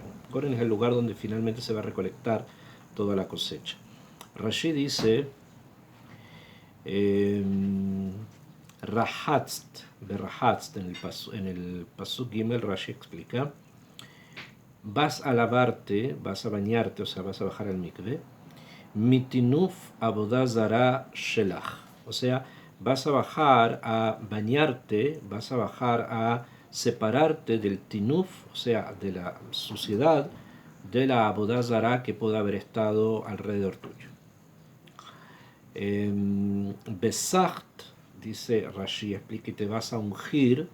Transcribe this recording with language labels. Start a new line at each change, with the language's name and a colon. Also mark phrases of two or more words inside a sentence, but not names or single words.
Spanish: Goren es el lugar donde finalmente se va a recolectar toda la cosecha. Rashi dice Rahatzt, en el
Hebrew: פסוק גימל
Spanish: Rashi explica, vas a lavarte, vas a bañarte, o sea, vas a bajar al mikve,
Hebrew: מטינוף עבודה זרה שלך,
Spanish: o sea, vas a bajar a bañarte, vas a bajar a separarte del tinuf, o sea, de la suciedad de la
Hebrew: עבודה זרה
Spanish: que pueda haber estado alrededor tuyo. Besacht, dice Rashi, explica, y te vas a ungir.